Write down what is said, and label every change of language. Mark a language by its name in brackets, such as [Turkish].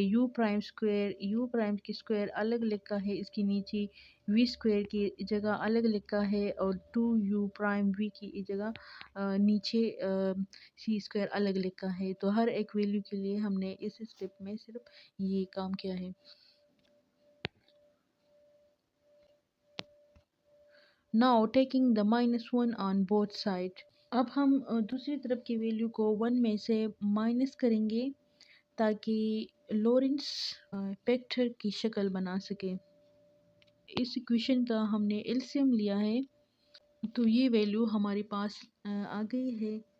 [Urdu] U prime square U prime کی square الگ لکھا ہے، اس کے نیچے وی اسکوائر کی جگہ الگ لکھا ہے، اور 2 یو پرائم وی کی جگہ نیچے سی اسکوائر الگ لکھا ہے. تو ہر ایک ویلیو کے لیے ہم نے اس اسٹیپ میں صرف یہ کام کیا ہے. [English] Now taking the -1 on both sides. [Urdu] اب ہم دوسری طرف کی ویلیو کو 1 میں سے مائنس کریں گے تاکہ لورنس فیکٹر کی شکل بنا سکے. اس ایکویشن کا ہم نے ایلسیم لیا ہے تو یہ ویلیو ہمارے پاس آ گئی ہے.